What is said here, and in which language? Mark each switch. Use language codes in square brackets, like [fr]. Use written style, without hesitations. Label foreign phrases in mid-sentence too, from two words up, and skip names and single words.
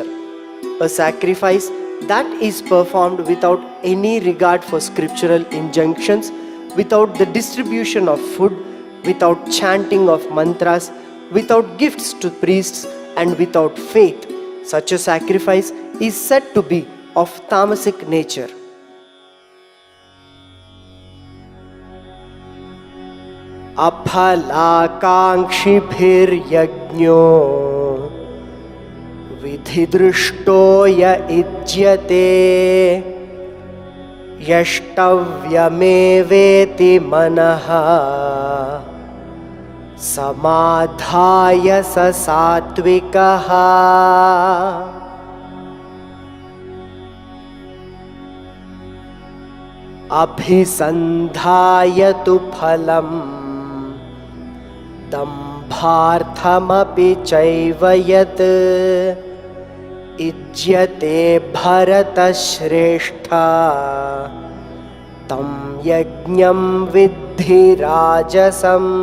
[en] A sacrifice that is performed without any regard for scriptural injunctions, without the distribution of food, without chanting of mantras, without gifts to priests, and without faith, such a sacrifice is said to be of tamasic nature. [sa] अफलाकाङ्क्षिभिर्यज्ञो विधिदृष्टो य इज्यते यष्टव्यमेवेति मनः समाधाय स सात्त्विकः. अभिसन्धाय तु फलं दम्भार्थमपि चैव यत् इज्यते भरत श्रेष्ठ तं यज्ञं विद्धि राजसम्.